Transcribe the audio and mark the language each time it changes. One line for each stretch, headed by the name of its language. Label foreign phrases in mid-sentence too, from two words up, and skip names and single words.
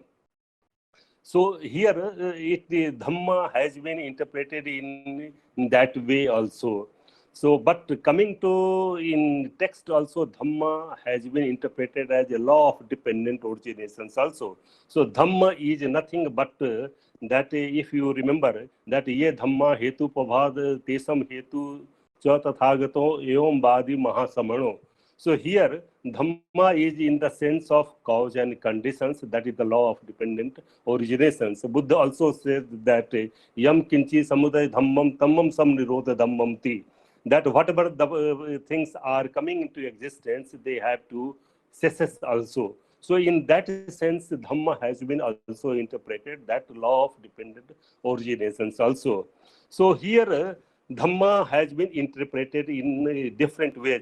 English: So here Dhamma has been interpreted in that way also. So, but coming to in text also, Dhamma has been interpreted as a law of dependent originations also. So, Dhamma is nothing but that if you remember that
Pali: ye Dhamma hetu pabhad tesam hetu cha tathagato evam badi mahasamano.
English: So, here Dhamma is in the sense of cause and conditions, that is the law of dependent originations. Buddha also says that
Pali: yam kinchi samudaya dhammam tammam sam nirodha dhammam ti,
English: that whatever the things are coming into existence, they have to cess also. So in that sense, Dhamma has been also interpreted, that law of dependent originations also. So here Dhamma has been interpreted in different ways.